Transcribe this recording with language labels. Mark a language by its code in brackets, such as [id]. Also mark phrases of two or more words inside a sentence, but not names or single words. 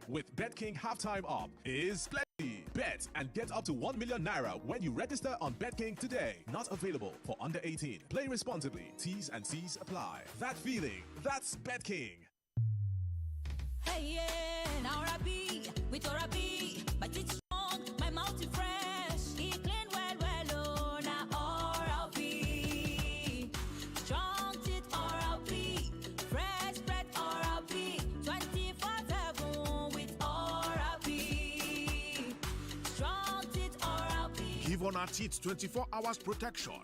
[en] With BetKing Halftime Up is plenty. Bet and get up to 1 million naira when you register on BetKing today. Not available for under 18. Play responsibly. T's and C's apply. That feeling, that's BetKing. Hey, yeah, now Rabbi, with Orabi, but it's strong, my mouth is fresh, he clean well, oh, now Orabi, strong teeth Orabi, fresh bread Orabi, 24/7 with Orabi, strong teeth Orabi. Give on our teeth 24 hours protection.